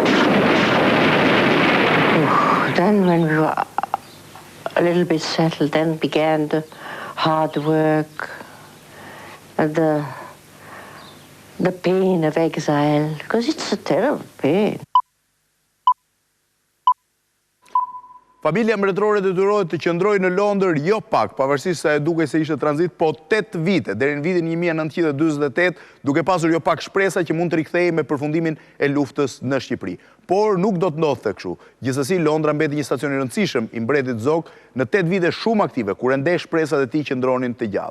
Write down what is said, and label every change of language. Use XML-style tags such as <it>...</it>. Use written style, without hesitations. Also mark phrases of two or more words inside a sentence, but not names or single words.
<en>Then when we were a little bit settled, then began the hard work, and the pain of exile, because it's a terrible pain.</en> <sq>Familja mbretërore detyrohet të qëndrojë në Londër jo pak, pavarësisht se dukej se ishte tranzit, po 8 vite, deri në vitin 1948, duke pasur jo pak shpresa që mund të rikthehej me përfundimin e luftës në Shqipëri. Por nuk do të ndodhte kështu. Gjithsesi Londra mbeti një stacion i rëndësishëm i Mbretit Zog në 8 vite shumë aktive, kur ende shpresat e tij qëndronin të gjalla.</sq>